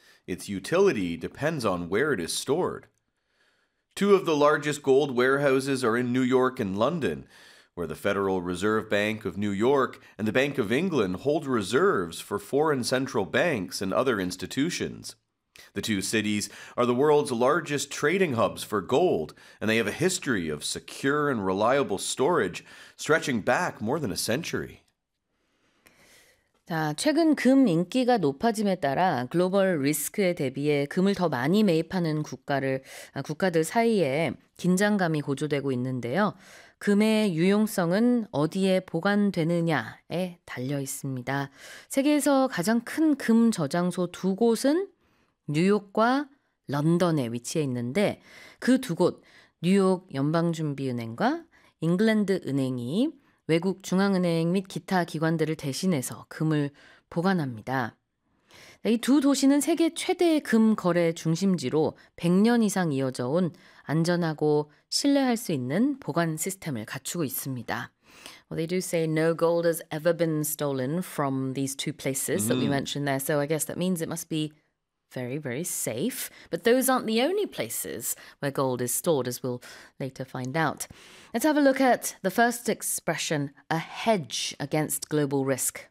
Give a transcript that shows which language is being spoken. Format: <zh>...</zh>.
<en>Its utility depends on where it is stored. Two of the largest gold warehouses are in New York and London, where the Federal Reserve Bank of New York and the Bank of England hold reserves for foreign central banks and other institutions. The two cities are the world's largest trading hubs for gold, and they have a history of secure and reliable storage stretching back more than a century.</en> <ko>자, 최근 금 인기가 높아짐에 따라 글로벌 리스크에 대비해 금을 더 많이 매입하는 국가들 사이에 긴장감이 고조되고 있는데요. 금의 유용성은 어디에 보관되느냐에 달려 있습니다. 세계에서 가장 큰금 저장소 두 곳은 뉴욕과 런던에 위치해 있는데 그두 곳, 뉴욕 연방준비은행과 잉글랜드 은행이 외국 중앙은행 및 기타 기관들을 대신해서 금을 보관합니다. 이두 도시는 세계 최대의 금 거래 중심지로 100년 이상 이어져 온 안전하고 신뢰할 수 있는 보관 시스템을 갖추고 있습니다.</ko> <en>Well, they do say no gold has ever been stolen from these two places that we mentioned there, so I guess that means it must be very, very safe. But those aren't the only places where gold is stored, as we'll later find out. Let's have a look at the first expression, a hedge against global risk.</en>